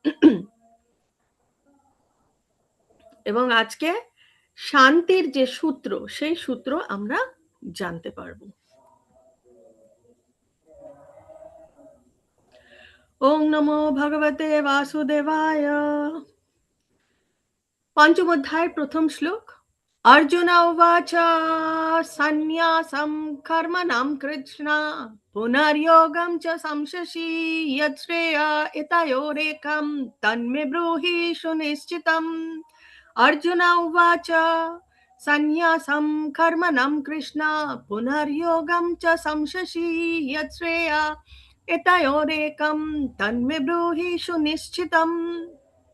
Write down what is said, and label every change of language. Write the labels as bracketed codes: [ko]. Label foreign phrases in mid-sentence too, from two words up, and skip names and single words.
[bn] এবং আজকে শান্তির যে সূত্র, সেই সূত্র আমরা জানতে পারবো। [sa] ওং নমো ভগবতে বাসুদেবায়। [bn] পঞ্চম অধ্যায়ের প্রথম শ্লোক। [sa] अर्जुन उवाच सन्न्यासं कर्मणां कृष्ण पुनर्योगं च संशसि यच्छ्रेया एतयोरेकं तन्मे ब्रूहि सुनिश्चितम्। अर्जुन उवाच सन्न्यासं कर्मणां कृष्ण पुनर्योगं च संशसि यच्छ्रेया एतयोरेकं तन्मे ब्रूहि सुनिश्चितम्।